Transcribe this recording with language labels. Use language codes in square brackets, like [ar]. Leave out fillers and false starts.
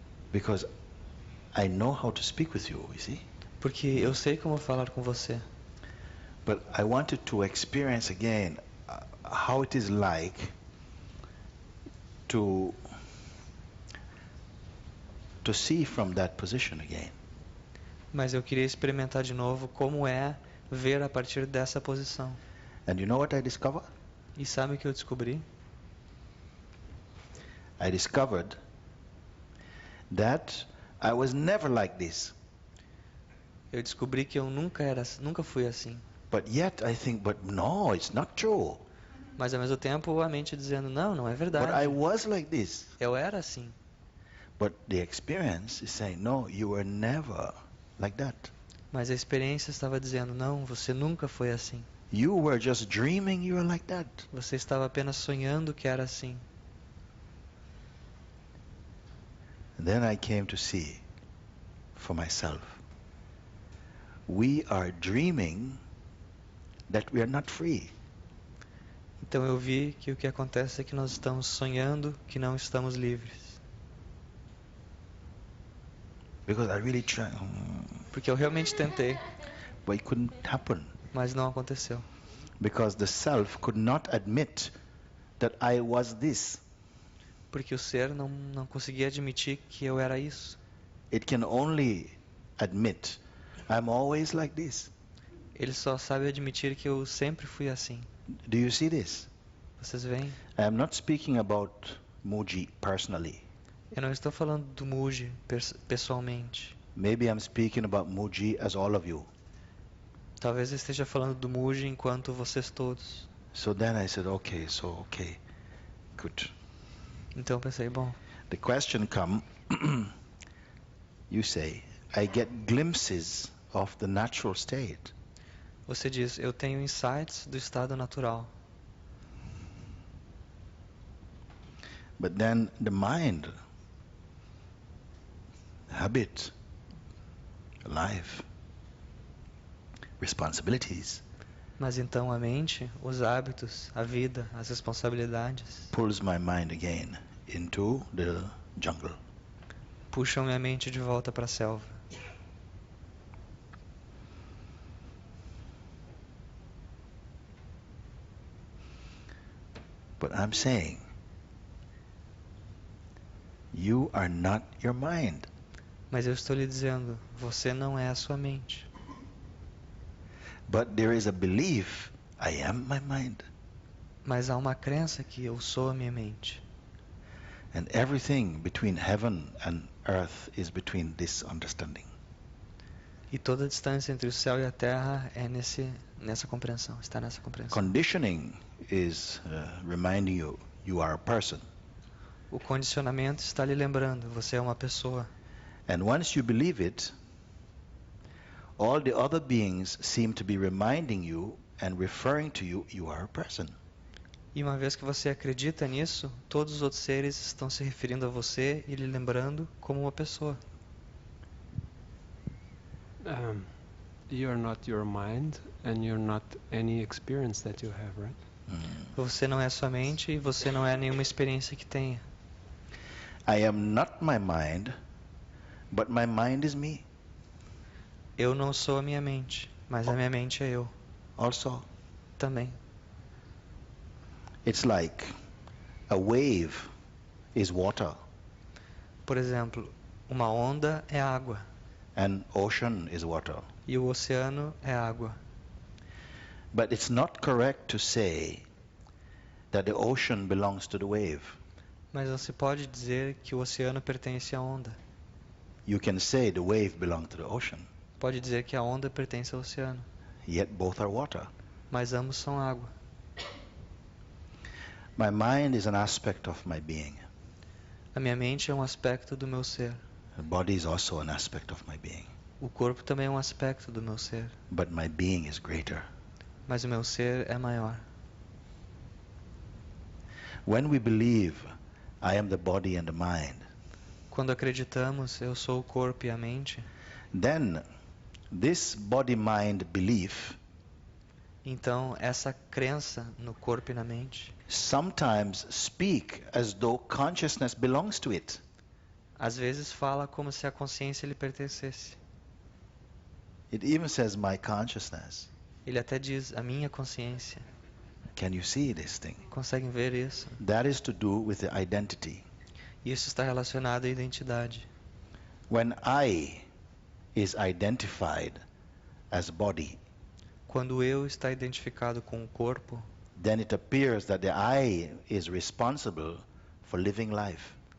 [en] Because I know how to speak with you, you see? [pt] Porque eu sei como falar com você. [en] But I wanted to experience again how it is like to see from that position again. [pt] Mas eu queria experimentar de novo como é ver a partir dessa posição. [en] And you know what I discovered? [pt] E sabe o que eu descobri? [en] I discovered that I was never like this. [pt] Eu descobri que eu nunca fui assim. [en] But yet I think, but no, it's not true. [pt] Mas ao mesmo tempo a mente dizendo, não é [en] But I [pt] verdade. [en] was like this. [pt] Eu era assim. [en] But the experience is saying, no, you were never like that. [pt] Mas a experiência estava dizendo, não, você nunca foi assim. [en] You were just dreaming you were like that. [pt] Você estava apenas sonhando que era assim. [en] And then I came to see for myself. We are dreaming that we are not free. [pt] Então eu vi que o que acontece é que nós estamos sonhando que não estamos livres. [en] Because I really tried, [pt] Porque eu realmente tentei, [en] but it couldn't happen. [pt] mas não aconteceu. [en] Because the self could not admit that I was this. [pt] Porque o ser não conseguia admitir que eu era isso. [en] It can only admit I'm always like this. [pt] Ele só sabe admitir que eu sempre fui assim. [en] Do you see this? [pt] Vocês veem? [en] I am not speaking about Mooji personally. [pt] Eu não estou falando do Mooji pessoalmente. [en] Maybe I'm speaking about Mooji as all of you. [pt] Talvez eu esteja falando do Mooji enquanto vocês todos. [en] So then I said, okay, good. [pt] Então eu pensei, bom, [en] The question come, you say, I get glimpses of the natural state. [pt] você diz, eu tenho insights do estado natural. [en] But then the mind, habit, life, responsibilities, [pt] Mas então a mente, os hábitos, a vida, as responsabilidades [en] pulls my mind again into the jungle. [pt] puxam minha mente de volta para a selva. [en] But I'm saying, you are not your mind. [pt] Mas eu estou lhe dizendo, você não é a sua mente. [en] But there is a belief, I am my mind. [pt] Mas há uma crença que eu sou a minha mente. [en] And everything between heaven and earth is between this understanding. [pt] E toda a distância entre o céu e a terra é nessa compreensão, está nessa compreensão. [en] Conditioning is reminding you, you are a person. [pt] O condicionamento está lhe lembrando, você é uma pessoa. [en] And once you believe it, all the other beings seem to be reminding you and referring to you, you are a person. [pt] E uma vez que você acredita nisso, todos os outros seres estão se referindo a você e lhe lembrando como uma pessoa. [en] You're not your mind and you're not any experience that you have, right? [pt] Você não é sua mente e você não é nenhuma experiência que tenha. [en] I am not my mind, but my mind is me. [pt] Eu não sou a minha mente, mas a minha mente é eu [en] Also, [pt] também. [en] it's like a wave is water [pt] Por exemplo, uma onda é água [en] and ocean is water. [pt] e o oceano é água. [en] But it's not correct to say that the ocean belongs to the wave. [pt] Mas não se pode dizer que o oceano pertence à onda. [en] You can say the wave belongs to the ocean, [pt] Pode dizer que a onda pertence ao oceano, [en] yet both are water. [pt] mas ambos são água. [en] My mind is an aspect of my being. [pt] A minha mente é um aspecto do meu ser. [en] The body is also an aspect of my being. [pt] O corpo também é um aspecto do meu ser, [en] But my being is greater. [pt] mas o meu ser é maior. [en] When we believe I am the body and the mind, [pt] Quando acreditamos, eu sou o corpo e a mente, [en] then this body-mind belief [pt] então essa crença no corpo e na mente, [en] sometimes speak as though consciousness belongs to it. [pt] às vezes fala como se a consciência lhe pertencesse. [en] It even says my consciousness. [pt] Ele até diz, a minha consciência. [en] Can you see this thing? [pt] Conseguem ver isso? [en] That is to do with the identity. [pt] Isso está relacionado à identidade. [en] When I is identified as body, [pt] Quando eu está identificado com o corpo, [en] then it appears that the I is responsible for living life.